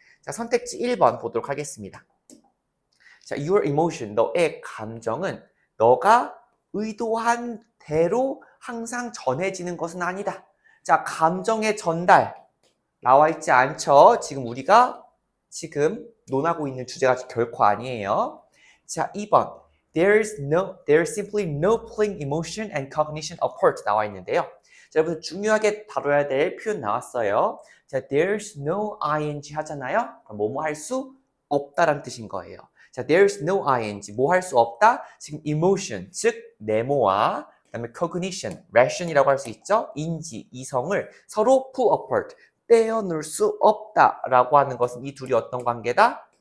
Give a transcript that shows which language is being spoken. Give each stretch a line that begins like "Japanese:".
Korean: 자, 선택지 1번 보도록 하겠습니다. 자,
English: your emotion,
Korean: 너의 감정은 너가 의도한 대로 항상 전해지는 것은 아니다. 자, 감정의 전달 나와 있지 않죠? 지금 우리가 지금 논하고 있는 주제가 결코 아니에요. 자, 2번.
English: There's simply no playing emotion and cognition apart
Korean: 나와 있는데요. 자, 여러분 중요하게 다뤄야 될 표현 나왔어요. 자,
English: there's no ing
Korean: 하잖아요. 그럼 뭐뭐 할 수 없다라는 뜻인 거예요. 자,
English: there's no ing,
Korean: 뭐 할 수 없다? 지금 emotion, 즉 네모와 그다음에 cognition, ration이라고 할 수 있죠. 인지, 이성을 서로
English: pull apart,
Korean: 떼어놓을 수 없다라고 하는 것은 이 둘이 어떤 관계다?